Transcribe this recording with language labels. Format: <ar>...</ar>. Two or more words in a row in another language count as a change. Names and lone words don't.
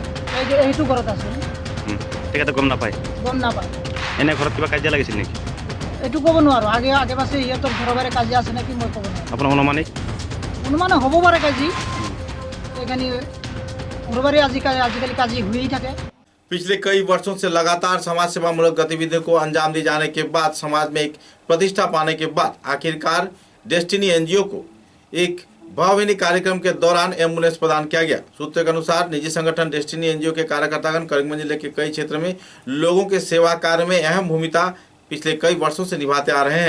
<as>এইটো ঘৰত আছিল। তেখেতে গম নাপায়? গম নাপায়। এনে ঘৰত কিবা কাজিয়া লাগিছিল নেকি? এইটো ক'ব নোৱাৰোঁ। আগে পাছে সিহঁতৰ ঘৰৰ বাৰে কাজিয়া আছে নেকি মই ক'ব নোৱাৰোঁ। আপোনাৰ অনুমানিক? অনুমানে হ'ব পাৰে কাজি। সেইকাৰণে ঘৰৰ বাৰে আজিকালি কাজি হৈয়ে থাকে।</as> <hi>पिछले कई वर्षों से लगातार समाज सेवामूलक गतिविधियों को अंजाम दिए जाने के बाद समाज में एक प्रतिष्ठा पाने के बाद आखिरकार डेस्टिनी एनजीओ को एक भावभीनी कार्यक्रम के दौरान एम्बुलेंस प्रदान किया गया। सूत्रों के अनुसार निजी संगठन डेस्टिनी एनजीओ के कार्यकर्तागण करीमगंज जिले के कई क्षेत्र में लोगों के सेवा कार्य में अहम भूमिका पिछले कई वर्षों से निभाते आ रहे हैं।</hi>